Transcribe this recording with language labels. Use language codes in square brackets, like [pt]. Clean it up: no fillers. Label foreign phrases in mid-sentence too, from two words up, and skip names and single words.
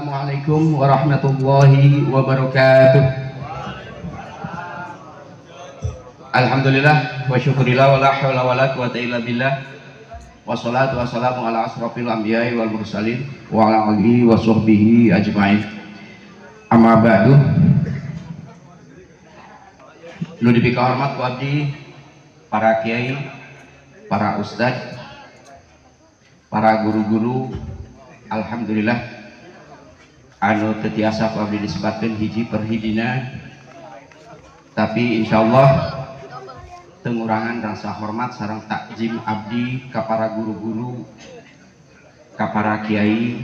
[ar] السلام عليكم ورحمة الله وبركاته. الحمد لله وشكر الله ولا حول ولا قوة إلا بالله. والصلاة والسلام على أشرف الأنبياء والمرسلين وعلى آله وصحبه أجمعين. أما بعد. [su] Nu dipika hormat ku abdi para kiai, para ustadz, para guru-guru, alhamdulillah anu tetiasa ku abdi disebutkeun hiji per hijina, tapi insyaallah tengurangan rasa hormat sareng takjim abdi ka para guru-guru, ka para kiai.